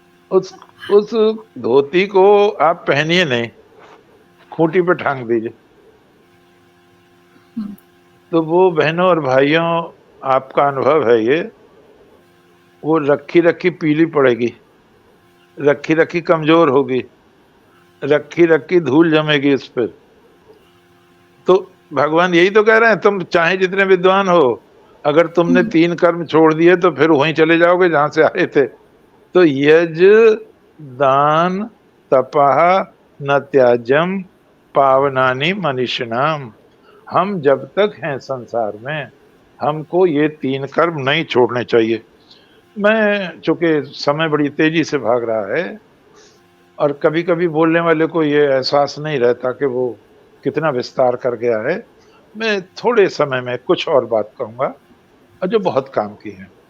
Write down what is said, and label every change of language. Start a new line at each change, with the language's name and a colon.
Hindi: उस धोती को आप पहनिए नहीं, खूंटी पे टांग दीजिए, तो वो बहनों और भाइयों, आपका अनुभव है ये, वो रखी रखी पीली पड़ेगी, रखी रखी कमजोर होगी, रखी रखी धूल जमेगी इस पर। तो भगवान यही तो कह रहे हैं, तुम चाहे जितने विद्वान हो, अगर तुमने 3 कर्म छोड़ दिए तो फिर वहीं चले जाओगे जहां से आए थे।
Sanskrit: तो यज्ञ दान तपः न त्याज्यम पावनानि मनीषिणाम।
Hindi: हम जब तक हैं संसार में, हमको ये 3 कर्म नहीं छोड़ने चाहिए। मैं, चूंकि समय बड़ी तेजी से भाग रहा है और कभी कभी बोलने वाले को ये एहसास नहीं रहता कि वो कितना विस्तार कर गया है, मैं थोड़े समय में कुछ और बात कहूंगा और जो बहुत काम की है।